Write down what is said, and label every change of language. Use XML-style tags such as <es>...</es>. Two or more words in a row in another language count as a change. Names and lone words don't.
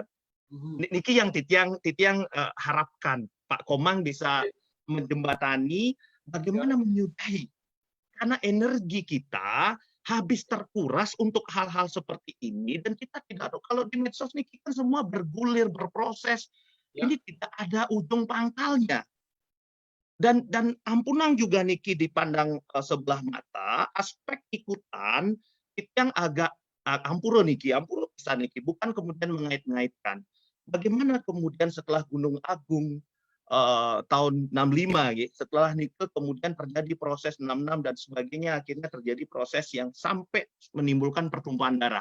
<id>Niki yang Titiang harapkan Pak Komang bisa menjembatani bagaimana menyudahi, karena energi kita habis terkuras untuk hal-hal seperti ini dan kita tidak tahu kalau di medsos Niki kan semua bergulir berproses, ini tidak ada ujung pangkalnya. Dan ampunang juga Niki dipandang sebelah mata aspek ikutan Titiang agak ampuro bisa Niki bukan kemudian mengait-ngaitkan. Bagaimana kemudian setelah Gunung Agung tahun 65, gitu, setelah Nike kemudian terjadi proses 66 dan sebagainya, akhirnya terjadi proses yang sampai menimbulkan pertumpahan darah.</id>